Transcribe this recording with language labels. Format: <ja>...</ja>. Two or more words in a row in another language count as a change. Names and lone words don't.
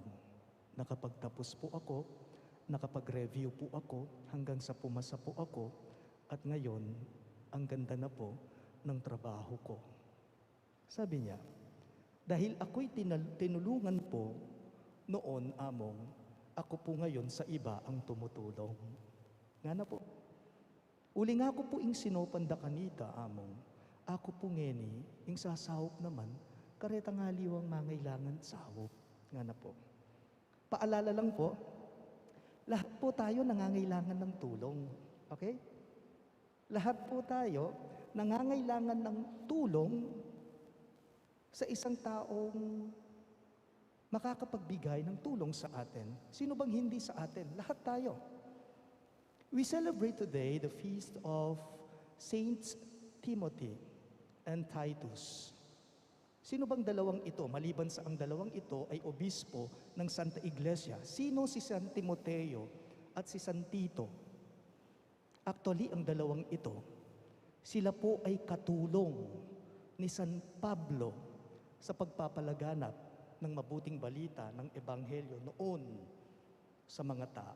<tl>Nakapagtapos po ako, nakapag-review po ako, hanggang sa pumasa po ako, at ngayon, ang ganda na po ng trabaho ko. Sabi niya, dahil ako'y tinulungan po noon, among, ako po ngayon sa iba ang tumutulong.</tl> <pam>Nga na po. Uli nga ako po ing sinopanda kanita, among, ako po ngeni, ing sasahop naman, kareta nga liwang mangailangan sahop. Nga na po.</pam> <tl>Paalala lang po, lahat po tayo nangangailangan ng tulong. Okay? Lahat po tayo nangangailangan ng tulong sa isang taong makakapagbigay ng tulong sa atin. Sino bang hindi sa atin? Lahat tayo.</tl> <en>We celebrate today the feast of Saints Timothy and Titus.</en> <tl>Sino bang dalawang ito? Maliban sa ang dalawang ito ay obispo ng Santa Iglesia. Sino si San Timoteo at si San Tito? Actually, ang dalawang ito, sila po ay katulong ni San Pablo sa pagpapalaganap ng mabuting balita ng Ebanghelyo noon sa mga tao.</tl>